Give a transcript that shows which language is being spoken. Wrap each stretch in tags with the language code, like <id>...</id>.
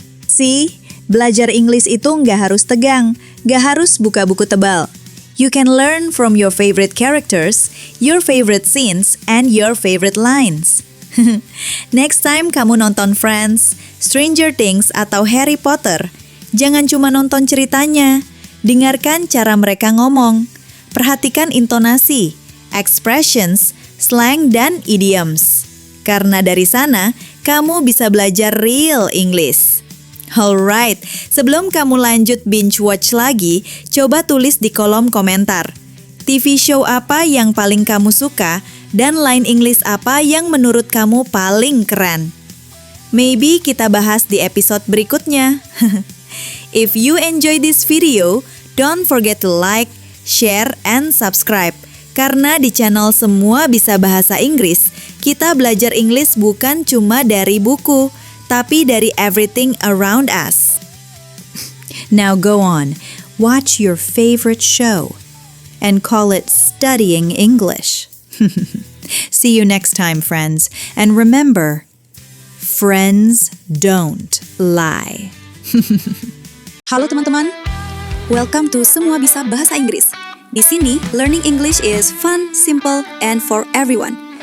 <id>See, belajar Inggris itu nggak harus tegang, nggak harus buka buku tebal.</id> <en>You can learn from your favorite characters, your favorite scenes, and your favorite lines.</en> <id>Next time kamu nonton Friends, Stranger Things, atau Harry Potter, jangan cuma nonton ceritanya, dengarkan cara mereka ngomong. Perhatikan intonasi, expressions, slang, dan idioms. Karena dari sana, kamu bisa belajar real English. Alright, sebelum kamu lanjut binge watch lagi, coba tulis di kolom komentar. TV show apa yang paling kamu suka dan line English apa yang menurut kamu paling keren? Maybe kita bahas di episode berikutnya.</id> <en>If you enjoy this video, don't forget to like, share, and subscribe.</en> <id>Karena di channel Semua Bisa Bahasa Inggris, kita belajar English bukan cuma dari buku, tapi dari everything around us.</id> <en>Now go on, watch your favorite show and call it studying English. See you next time, friends. And remember, friends don't lie.</en> <id>Halo teman-teman, welcome to Semua Bisa Bahasa Inggris. Di sini,</id> <en>learning English is fun, simple, and for everyone.</en>